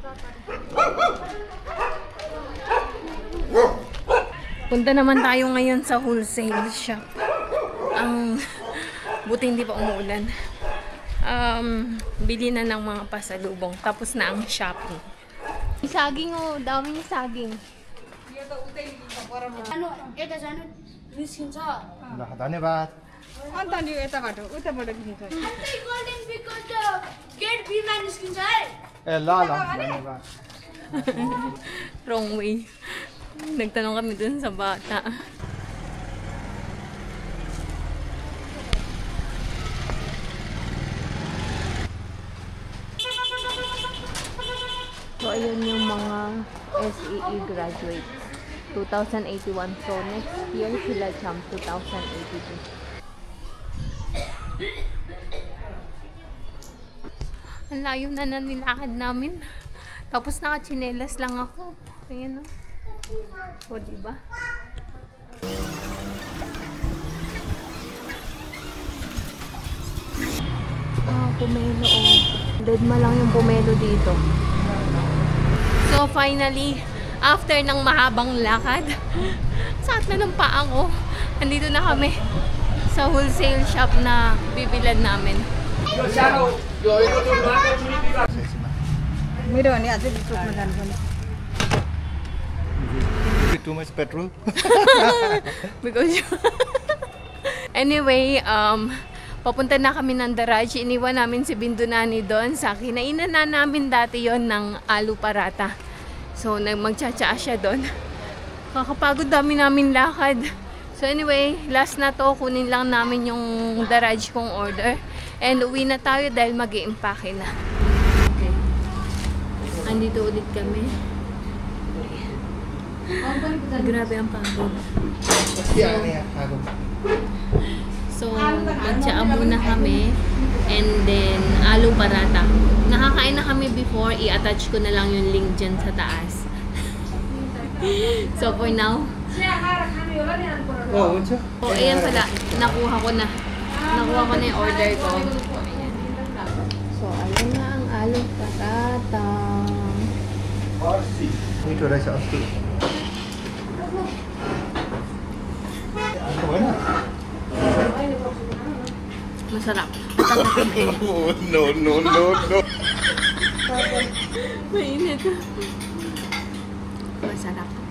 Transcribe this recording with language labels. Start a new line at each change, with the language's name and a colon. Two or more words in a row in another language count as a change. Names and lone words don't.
Filipino: Punta naman tayo ngayon sa
English: wholesale shop.
Filipino: Buti hindi pa umuulan. Bili na ng mga pasalubong. Tapos na ang shopping. Saging daming saging.
Nepali: धन्यवाद अन्त नि यताबाट उताबाट निस्किन्छ ए ल धन्यवाद
English: Wrong way.
Filipino: Nagtanong kami dun sa bata. So, ayun yung mga
English: SEE graduates.
Filipino: 2081. So,
English: next year
Filipino: sila jump 2082. Ang layo na nilakad namin. Tapos nakachinelas lang ako. Ayan o. O, diba? Pumelo o. Deadma lang yung pumelo dito.
English: So, finally, after
Filipino: ng mahabang lakad, sakit na ng paa ko. Andito na kami sa
English: wholesale shop
Filipino: na bibilad namin.
Nepali: मेरो भने अझै चोकमा जानुपर्ने
English: too much petrol Because anyway,
Filipino: papunta na kami ng Daraj. Iniwan namin si Bindunani doon sa kinainan na namin dati yon ng alu parata. So, magtsatsaa siya doon. Kakapagod, dami namin lakad.
English: So anyway, last
Filipino: na to. Kunin lang namin yung Daraj kong order. And uwi na tayo dahil mag-i-impake na. Okay. Andito ulit kami. Grabe ang pagod. So, magtsaa muna kami.
English: And then,
Filipino: alu parata. Nakakain na kami before. I-attach ko na lang yung link dyan sa taas.
English: So, for now.
Nepali: हुन्छ
Filipino: Oh, ayan pala. Nakuha ko na. Nakuha ko na yung order ko. Ayan. So, ayan na ang alu parata.
Nepali: मिठो रहेछ अस्ति
Filipino: Masarap.
English: no
Filipino: Mainit. Masarap.